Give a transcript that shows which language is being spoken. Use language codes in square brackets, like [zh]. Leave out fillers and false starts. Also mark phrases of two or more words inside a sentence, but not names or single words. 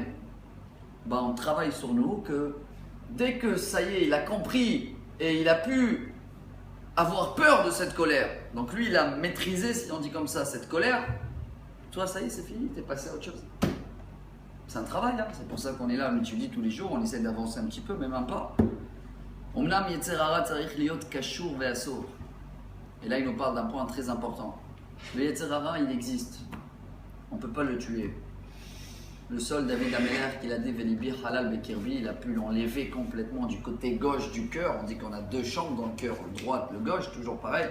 [fr] Ben, on travaille sur nous que dès que ça y est, il a compris et il a pu avoir peur de cette colère. Donc lui, il a maîtrisé, si on dit comme ça, cette colère. Toi, ça y est, c'est fini, t'es passé à autre chose. C'est un travail, hein. C'est pour ça qu'on est là, on étudie tous les jours, on essaie d'avancer un petit peu, même un pas. [he] אומנם יצר הרע צריך להיות קשור ואסור. [fr] Et là, il nous parle d'un point très important. Le [he] יצר הרע, [fr] il existe. On ne peut pas le tuer. Le seul David Ameler qu'il a dit [he] ולבי חלל בקרבי, [fr] il a pu l'enlever complètement du côté gauche du cœur. On dit qu'on a deux chambres dans le cœur, le droit, le gauche, toujours pareil.